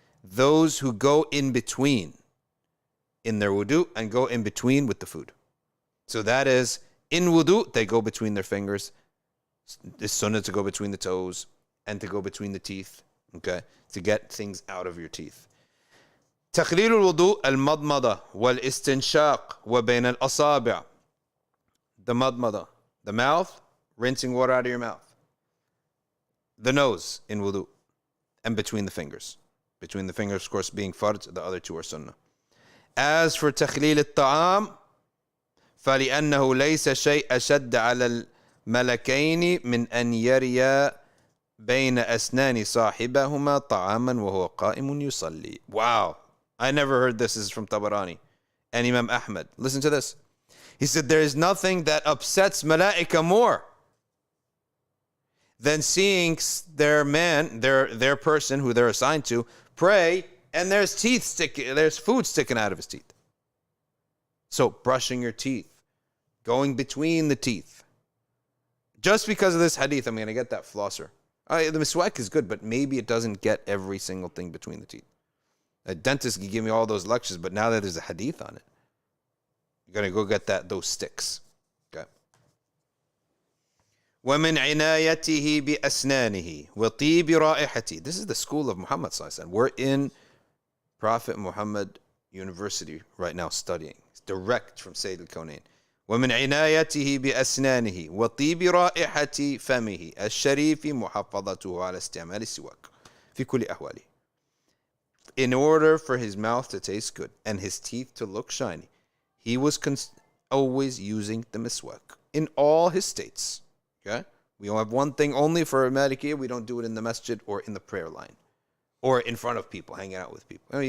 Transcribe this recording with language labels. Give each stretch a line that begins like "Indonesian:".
English: Those who go in between in their wudu and go in between with the food. So that is, in wudu, they go between their fingers. It's sunnah to go between the toes and to go between the teeth. Okay? To get things out of your teeth.
Arabic: تخليل الوضوء المضمضة والاستنشاق وبين الأصابع.
English: The madmada, the mouth, rinsing water out of your mouth. The nose in wudu, and between the fingers. Between the fingers, of course, being fard, the other 2 are sunnah. As for
Arabic: تخليل الطعام فلأنه ليس شيء أشد على الملكين من أن يريا بين أسنان صاحبهما طعاما وهو قائم يصلي.
English: Wow. I never heard this. This is from Tabarani and Imam Ahmed. Listen to this. He said, there is nothing that upsets malaika more than seeing their person who they're assigned to, pray, and there's food sticking out of his teeth. So brushing your teeth, going between the teeth. Just because of this hadith, I'm going to get that flosser. The miswak is good, but maybe it doesn't get every single thing between the teeth. A dentist can give me all those lectures, but now that there's a hadith on it, you're going to go get those sticks. Okay.
Arabic: وَمِنْ عِنَايَتِهِ بِأَسْنَانِهِ وَطِيبِ رَائِحَتِهِ.
English: This is the school of Muhammad ﷺ. We're in Prophet Muhammad University right now studying. It's direct from Sayyid al-Kawnayn.
Arabic: ومن عنايته بأسنانه وطيب رائحة فمه الشريف محافظته على استعمال السواك في كل أحواله.
English: In order for his mouth to taste good and his teeth to look shiny, he was always using the miswak in all his states. Okay? We don't have one thing only for Malikiya. We don't do it in the masjid or in the prayer line or in front of people, hanging out with people.